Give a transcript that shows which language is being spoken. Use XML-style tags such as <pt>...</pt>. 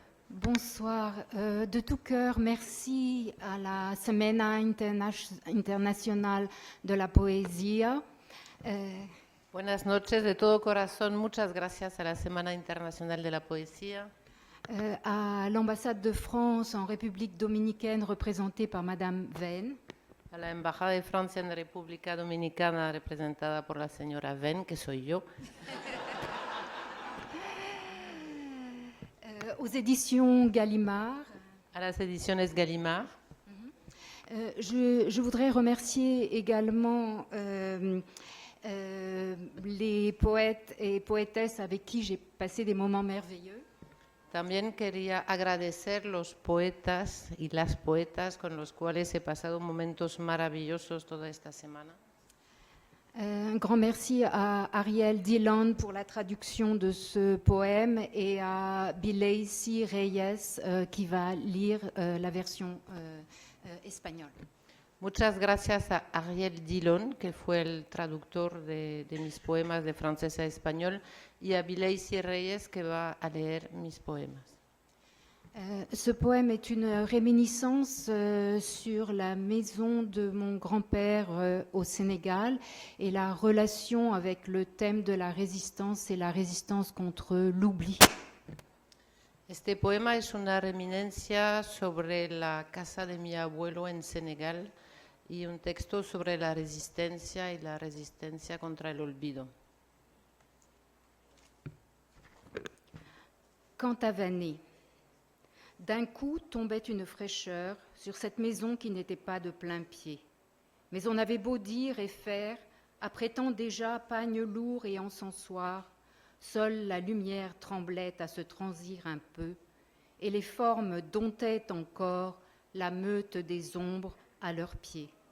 <fr>Bonsoir. De tout cœur, merci à la Semana Internacional de la Poesía.</fr> <es>Buenas noches, de todo corazón, muchas gracias a la Semana Internacional de la Poesía.</es> <fr>À l'ambassade de France en République dominicaine représentée par Madame Venn.</fr> <es>A la Embajada de Francia en la República Dominicana representada por la señora Venn, que soy yo.</es> <fr>Aux éditions Gallimard.</fr> <es>A las ediciones Gallimard.</es> <fr>Je voudrais remercier également les poètes et poétesses avec qui j'ai passé des moments merveilleux.</fr> <es>También quería agradecer los poetas y las poetas con los cuales he pasado momentos maravillosos toda esta semana.</es> <fr>Un grand merci à Ariel Dillon pour la traduction de ce poème et à Bilacy Reyes qui va lire la version espagnole.</fr> <es>Muchas gracias a Ariel Dillon, que fue el traductor de mis poemas de francés a español, y a Bilacy Reyes, que va a leer mis poemas.</es> <fr>Ce poème est une réminiscence sur la maison de mon grand-père au Sénégal et la relation avec le thème de la résistance et la résistance contre l'oubli.</fr> <es>Este poema es una reminiscencia sobre la casa de mi abuelo en Senegal y un texto sobre la resistencia y la resistencia contra el olvido.</es> <fr>Quant à Vané, d'un coup tombait une fraîcheur sur cette maison qui n'était pas de plein pied. Mais on avait beau dire et faire, apprêtant déjà pagne lourd et encensoir, seule la lumière tremblait à se transir un peu, et les formes domptaient encore la meute des ombres à leurs pieds.</fr>